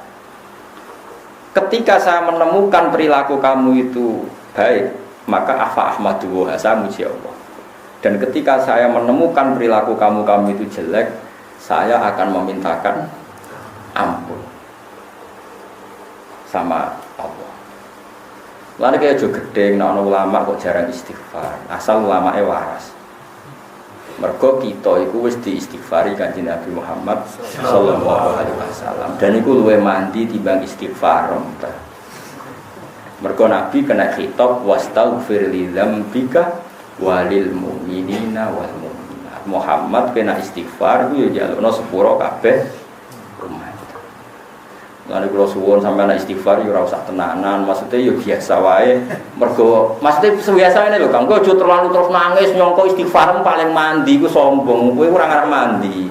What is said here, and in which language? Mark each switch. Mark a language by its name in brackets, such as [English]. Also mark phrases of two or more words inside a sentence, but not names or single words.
[Indonesian] Ketika saya menemukan perilaku kamu itu baik, maka [Arabic] فأحمد [Indonesian] wa saya muji Allah. Dan ketika saya menemukan perilaku kamu itu jelek, saya akan memintakan ampun sama Allah. Lalu kayak juga gede, nah ulama kok jarang istighfar. [Javanese] Asal ulama waras. Mergo kita iku wis diistighfari Kanjeng Nabi Muhammad sallallahu alaihi wasallam. Dan iku luwih mandi timbang istighfar. Mergo Nabi kena khitab [Arabic] واستغفر لذنبك وللمؤمنين والمؤمنات. [Javanese] Muhammad kena istighfar ku ya jalukno sepuro kabeh umat. Lan kula suwun sampeyan istighfar ya ora usah tenanan, maksudnya ya biasa wae. Mergo maksudnya biasa ngene lho, Kang, kowe aja terlalu terus nangis nyongko istighfar paling mandi ku sombong, kowe ora ngarep mandi.